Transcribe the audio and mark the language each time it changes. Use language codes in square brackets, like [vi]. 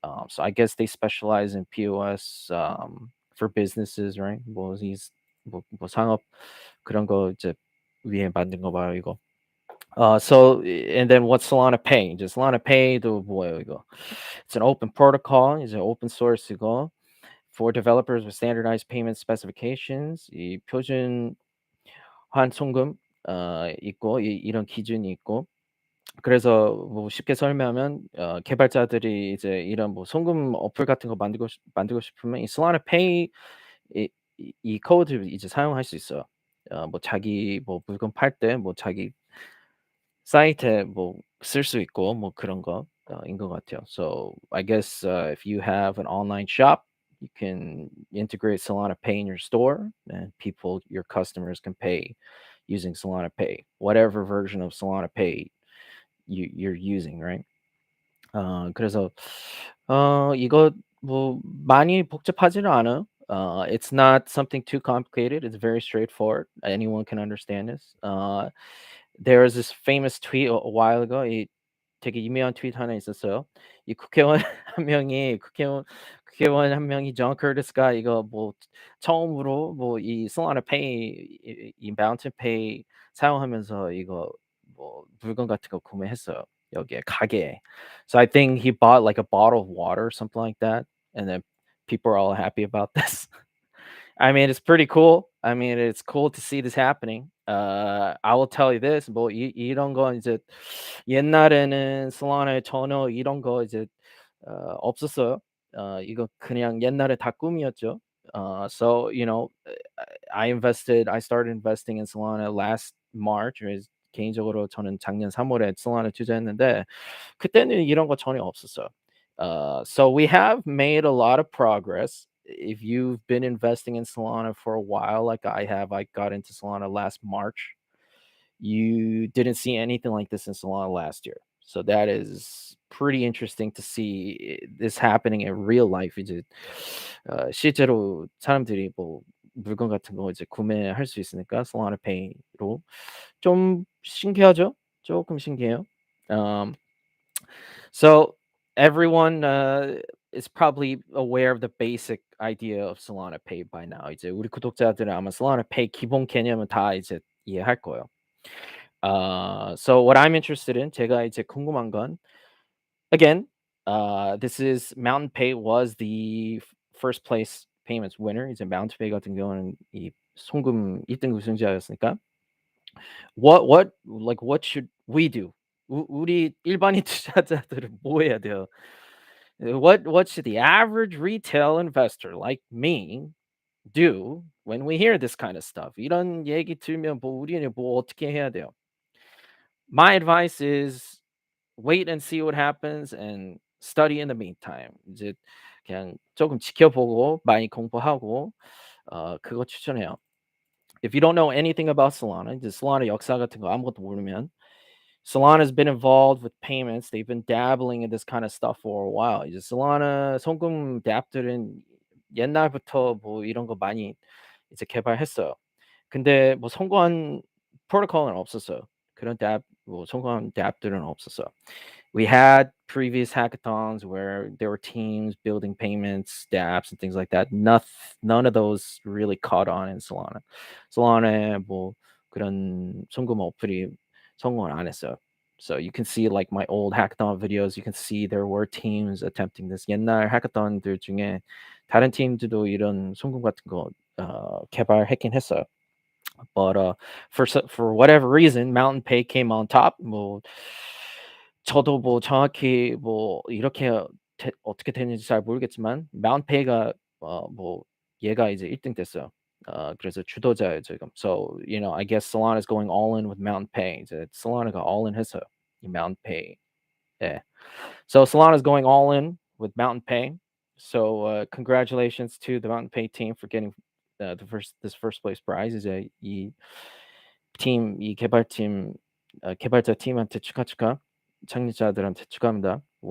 [en] So I guess they specialize in POS for businesses, right? [ko] 뭐 상업 그런 거 이제 위에 만든 거 봐요, 이거. [en] So and then what's Solana Pay? [ko] 이제 Solana Pay도 뭐예요, 이거? [en] It's an open protocol, 이제 open source 이거 for developers with standardized payment specifications. [ko] 이 표준화 송금 있고 이런 기준이 있고 그래서 뭐 쉽게 설명하면 개발자들이 이제 이런 뭐 송금 어플 같은 거 만들고 싶으면 이 Solana Pay 이 코드를 이제 사용할 수 있어요. 뭐 자기 뭐 물건 팔 때 뭐 자기 사이트에 뭐 쓸 수 있고 뭐 그런 거 인 것 같아요. [en] So I guess if you have an online shop, you can integrate Solana Pay in your store, and your customers can pay using Solana Pay, whatever version of Solana Pay you're using, right? [ko] 그래서 이거 뭐 많이 복잡하지는 않아요. [en] It's not something too complicated. It's very straightforward. Anyone can understand this. There was this famous tweet a while ago. [ko] 이 되게 유명한 트윗 하나 있었어요. 이 국회의원 국회의원 한 명이 존 커티스가 이거 뭐 처음으로 뭐 이 솔라나 페이 이 마운틴 페이 사용하면서 이거 뭐 물건 같은 거 구매했어요. 여기에 가게에. [en] So I think he bought like a bottle of water or something like that, and then people are all happy about this. I mean, it's pretty cool. I mean, it's cool to see this happening. I will tell you this, [ko] 뭐 이런 거 이제 옛날에는 솔라나에 전혀 이런 거 이제 없었어요. 이거 그냥 옛날에 다 꿈이었죠. [en] So I started investing in Solana last March. [ko] 그래서 개인적으로 저는 작년 3월에 솔라나 투자했는데 그때는 이런 거 전혀 없었어요. [en] So we have made a lot of progress. if you've been investing in Solana for a while, like I have, I got into Solana last March. You didn't see anything like this in Solana last year. So that is pretty interesting to see this happening in real life. [ko] 이제 실제로 사람들이 뭐 물건 같은 거 이제 구매할 수 있으니까 솔라나 페이로 좀 신기하죠? 조금 신기해요. [en] Um, so everyone is probably aware of the basic idea of Solana Pay by now. [ko] 이제 우리 구독자들은 아마 Solana Pay 기본 개념은 다 이제 이해할 거예요. [en] So what I'm interested in, [ko] 제가 이제 궁금한 건, [en] again, this is Mountain Pay was the first place payments winner. [ko] 이제 Mountain Pay 같은 경우는 이 송금 1등 우승자였으니까. [en] What should we do? [ko] 우리 일반인 투자자들은 뭐 해야 돼요? [en] What should the average retail investor like me do when we hear this kind of stuff? [ko] 이런 얘기 들으면 뭐 우리는 뭐 어떻게 해야 돼요? [en] My advice is wait and see what happens and study in the meantime. [ko] 이제 그냥 조금 지켜보고 많이 공부하고 그거 추천해요. [en] If you don't know anything about Solana, [ko] 이제 Solana 역사 같은 거 아무것도 모르면 [en] Solana's been involved with payments. They've been dabbling in this kind of stuff for a while. [ko] 이제 Solana 송금 앱들은 옛날부터 뭐 이런 거 많이 이제 개발했어요. 근데 뭐 성공한 프로토콜은 없었어요. 그런 앱 뭐 성공한 앱들은 없었어요. [en] We had previous hackathons where there were teams building payments, dApps, and things like that. None of those really caught on in Solana. [ko] Solana에 뭐 그런 송금 어플이 성공을 안 했어요. [en] So you can see like my old hackathon videos. You can see there were teams attempting this. [ko] 옛날 hackathon들 중에 다른 팀들도 이런 송금 같은 거 개발했긴 했어요. [en] But for whatever reason, Mountain Pay came on top. [ko] 뭐 저도 뭐 정확히 뭐 이렇게 어떻게 됐는지 잘 모르겠지만 Mountain Pay가 뭐 얘가 이제 1등 됐어요. 그래서 주도자예요 지금. [en] So I guess Solana is going all in with Mountain Pay. [ko] 이제 Solana가 all in 했어요. 이 Mountain Pay. 예. [en] So Solana is going all in with Mountain Pay. So congratulations to the Mountain Pay team for getting this first place prize. [ko] 이제 이 개발팀 개발자 팀한테 축하. 창립자들한테 축하합니다.